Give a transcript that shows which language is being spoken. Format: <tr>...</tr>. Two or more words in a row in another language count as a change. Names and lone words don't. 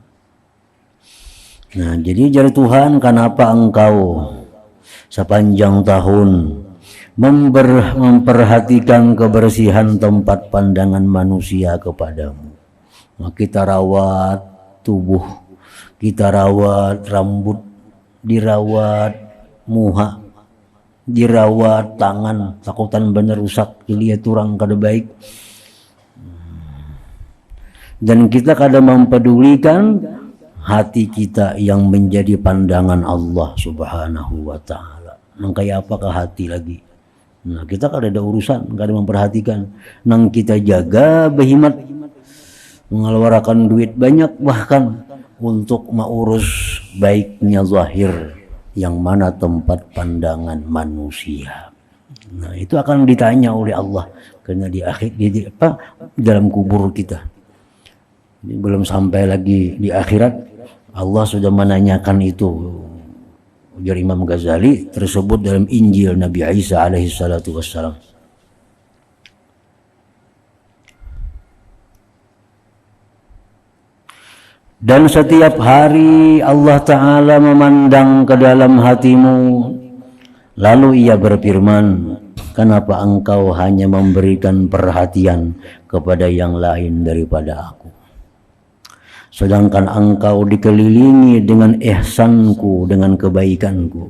<id>Nah, jadi jar Tuhan, kenapa engkau sepanjang tahun memperhatikan kebersihan tempat pandangan manusia kepadamu?</id> <bjn>Nah, kita rawat tubuh, kita rawat rambut, dirawat muha, dirawat tangan, takutan bener rusak, dilihat orang kada baik.</bjn> <id>Dan kita kada mempedulikan hati kita yang menjadi pandangan Allah</id> <ar>سبحانه وتعالى.</ar> <bjn>Nang kaya apakah hati lagi? Nah, kita kada ada urusan, kada memperhatikan. Nang kita jaga berhemat,</bjn> <id>mengeluarkan duit banyak bahkan untuk mengurus baiknya zahir, yang mana tempat pandangan manusia. Nah, itu akan ditanya oleh Allah karena di akhir dalam kubur kita. Ini belum sampai lagi di akhirat, Allah sudah menanyakan itu. Ujar Imam Ghazali, tersebut dalam Injil Nabi Isa</id> <ar>عليه الصلاة والسلام.</ar> <id>Dan setiap hari Allah Ta'ala memandang ke dalam hatimu, lalu ia berfirman, kenapa engkau hanya memberikan perhatian kepada yang lain daripada aku, sedangkan engkau dikelilingi dengan ihsanku, dengan kebaikanku?</id>